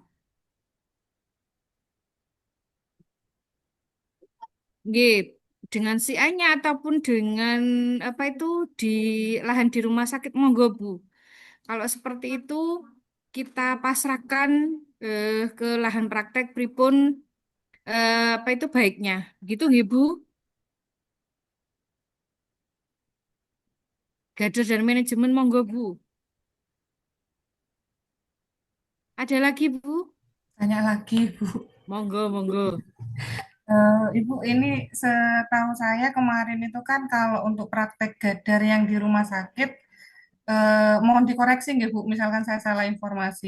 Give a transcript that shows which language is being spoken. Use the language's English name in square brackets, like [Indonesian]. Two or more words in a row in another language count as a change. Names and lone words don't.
[Indonesian] Nggih, dengan si A-nya ataupun dengan apa itu di lahan di rumah sakit monggo Bu. Kalau seperti itu kita pasrahkan ke lahan praktek pripun apa itu baiknya. Gitu nggih Bu. Gader dan manajemen monggo Bu. Ada lagi Bu? Tanya lagi Bu. [Javanese] Monggo, monggo. [Indonesian] Ibu, ini setahu saya kemarin itu kan kalau untuk praktek gadar yang di rumah sakit, mohon dikoreksi nggak Bu, misalkan saya salah informasi.